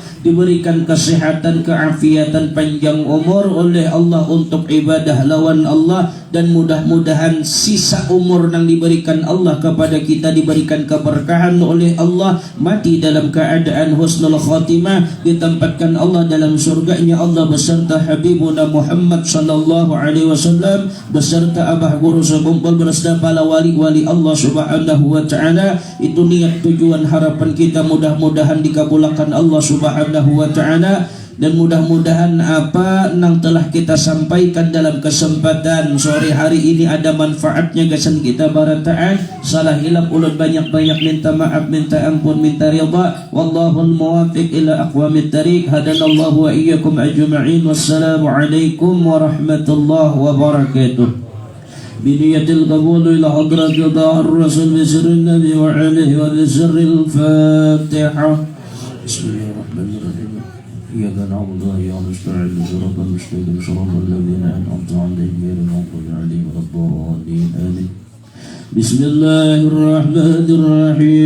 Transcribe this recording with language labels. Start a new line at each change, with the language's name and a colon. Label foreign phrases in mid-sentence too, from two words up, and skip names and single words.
Indonesian: Diberikan kesehatan, keafiatan, panjang umur oleh Allah untuk ibadah lawan Allah. Dan mudah-mudahan sisa umur yang diberikan Allah kepada kita diberikan keberkahan oleh Allah. Mati dalam keadaan
Arabic: حسن الخاتمة,
Indonesian: ditempatkan Allah dalam surganya Allah beserta Habibuna Muhammad
Arabic: صلى الله عليه وسلم,
Indonesian: beserta Abah Guru Sekumpul, beserta para wali-wali Allah
Arabic: سبحانه وتعالى.
Indonesian: Itu niat, tujuan, harapan kita, mudah-mudahan dikabulkan Allah
Arabic: سبحانه وتعالى.
Indonesian: Dan mudah-mudahan apa yang telah kita sampaikan dalam kesempatan sore hari ini ada manfaatnya
Banjar: gasan kita barataan. Salah hilap ulun banyak-banyak minta maaf, minta ampun, minta ridha.
Arabic: والله الموفق إلى أقوم الطريق هدانا الله وإياكم أجمعين. والسلام عليكم ورحمة الله وبركاته. بنية القبول إلى حضرة رضا الرسول بسر النبي وآله وبسر الفاتحة. Bismillahirrahmanirrahim. إياك نعبد وإياك نستعين صراط المستقيم صراط الذين أنعمت عليهم غير المغضوب عليهم ولا الضالين آمين. بسم الله الرحمن الرحيم.